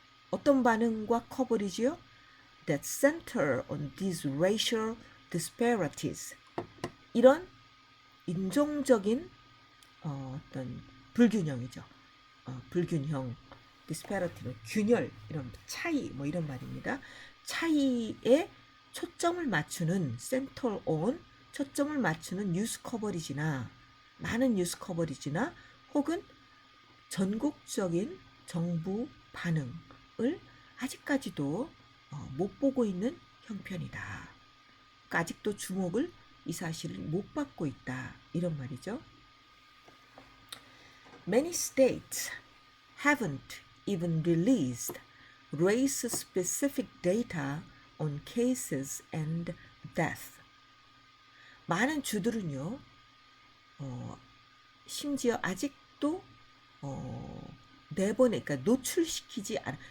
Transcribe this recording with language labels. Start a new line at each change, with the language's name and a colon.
Korean: 어떤 반응과 커버리지요?
English: That center on these racial disparities.
Korean: 이런 인종적인 어떤 불균형이죠. 불균형, 디스패러티는 균열, 이런 차이, 뭐 이런 말입니다. 차이에 초점을 맞추는 초점을 맞추는 뉴스 커버리지나 많은 뉴스 커버리지나 혹은 전국적인 정부 반응을 아직까지도 못 보고 있는 형편이다. 그러니까 아직도 주목을 이 사실을 못 받고 있다 이런 말이죠.
English: Many states haven't even released race-specific data on cases and death.
Korean: 많은 주들은요, 심지어 아직도 그러니까 노출시키지 않아.